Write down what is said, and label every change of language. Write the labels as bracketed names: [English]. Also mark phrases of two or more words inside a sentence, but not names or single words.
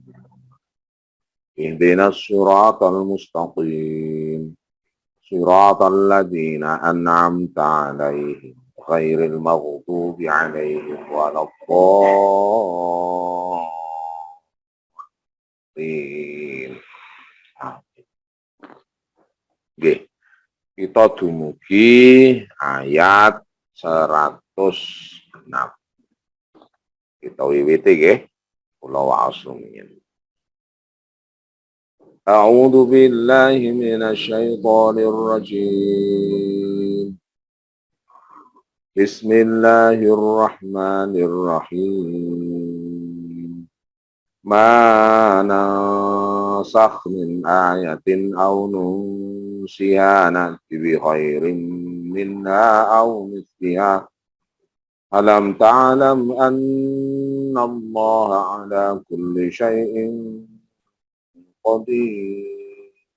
[Arabic] اهدنا الصراط المستقيم. صراط الذين أنعمت عليهم غير المغضوب عليهم ولا الضالين. [Javanese] Nggih. Kita dumugi ayat 106. Kita wiwiti nggih. Kula waos rumiyin. [Arabic] أعوذ بالله من الشيطان الرجيم. Bismillahirrahmanirrahim. ما ننسخ من آية أو ننسها نأت بخير منها أو مثلها. ألم تعلم أن الله على كل شيء قدير.